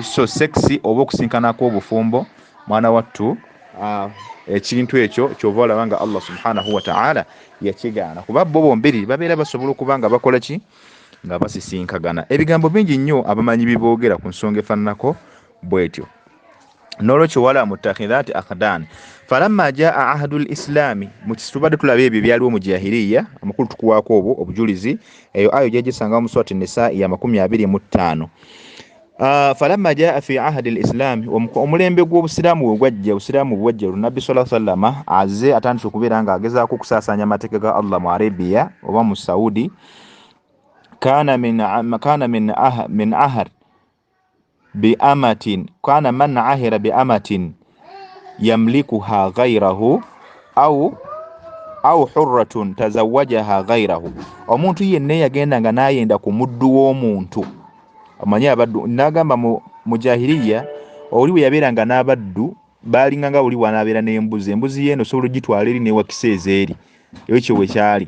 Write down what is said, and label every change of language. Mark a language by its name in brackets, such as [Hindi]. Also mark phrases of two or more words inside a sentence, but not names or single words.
[Ganda] So sex oba okusinkanako obufumbo mwana wattu ekintu ekyo kyova olaba nga Allah [Arabic] سبحانه وتعالى [Ganda] yakigaana kuba bo bombiri babeera basobola okuba nga bakola ki, nga basisinkagana. Ebigambo bingi nnyo abamanyi biboogera ku nsonga efaananako bwetyo. [Arabic] N'olwekyo ولا متخذات أخدان فلما جاء عهد الإسلام, [Ganda] tubadde tulaba ebyo byaliwo mu jahiliya, amakulu tukuwaako obwo obujulizi. Eyo ayo gyegisanga mu surati Nisa ya 25. [Arabic] فلما جاء في عهد الإسلام, [Ganda] omulembe gw'obusiraamu bwajja Nabbi [Arabic] صلى الله عليه وسلم [Ganda] azze atandise okubeera nga agezaako okusaasanya amateeka ga Allah mu Arabia oba mu Saudi. [Arabic] كان من عاهر بأمة كان من عاهر بأمة يملكها غيره أو حرة تزوجها غيره. [Ganda] Omuntu yenna yagenda nga nayenda ku muddu w'omuntu. Amanya abaddu nagamba mu jahiliya oli bwe yabeeranga n'abaddu baalinga nga oli wanabeera n'embuzi. Embuzi yeeno osobola ogitwala eri newakisa ezeeri ekyo bwe kyali.